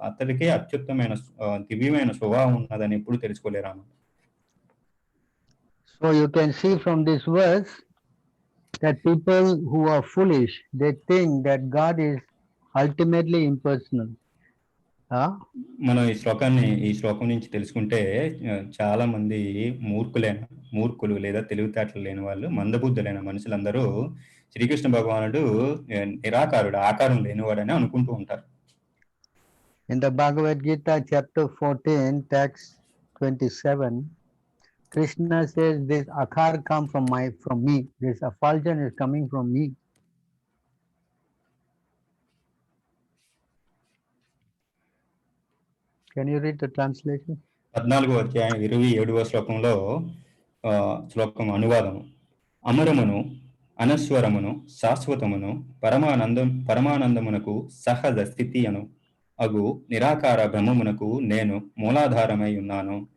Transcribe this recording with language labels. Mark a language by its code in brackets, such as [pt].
[te] అతడికే అత్యుత్తమైన దివ్యమైన స్వభావం ఉన్నదని ఎప్పుడు తెలుసుకోలేరు అన్నమాట. [en] So you can see from this verse that people who are foolish, they think that God is ultimately impersonal. [te] మనం ఈ శ్లోకం నుంచి తెలుసుకుంటే చాలా మంది మూర్ఖులు లేదా తెలివితేటలు లేని వాళ్ళు, మందబుద్ధులైన మనుషులందరూ శ్రీకృష్ణ భగవానుడు నిరాకారుడు, ఆకారం లేనివాడని అనుకుంటూ ఉంటారు. [en] In the Bhagavad Gita chapter 14 text 27, Krishna says this akar come from me, this effulgence is coming from me. Can you read the translation? [te] 14వ అధ్యాయం 27వ శ్లోకంలో శ్లోకం అనువాదము. అమరమును అనస్వరమును శాశ్వతమును పరమానందమునకు సహజ స్థితి అగు నిరాకార బ్రహ్మమునకు నేను మూలాధారమై ఉన్నాను.